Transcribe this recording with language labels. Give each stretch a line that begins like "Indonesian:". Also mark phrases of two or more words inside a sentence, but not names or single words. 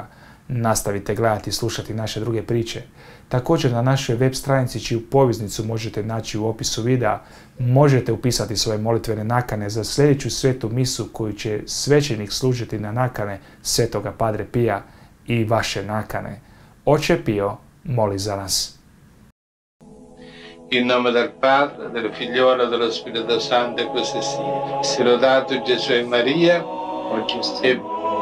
Croatian: Nastavite gledati i slušati naše druge priče. Također na našoj web stranici, čiju poveznicu možete naći u opisu videa, možete upisati svoje molitvene nakane za sljedeću svetu misu koju će svećenik služiti na nakane Svetoga Padre Pija i vaše nakane. Oče Pio, moli za nas.
Italian: In nome del Padre, del Figliolo e dello Spirito Santo, così sia. Sia lodato Gesù e Maria, oggi e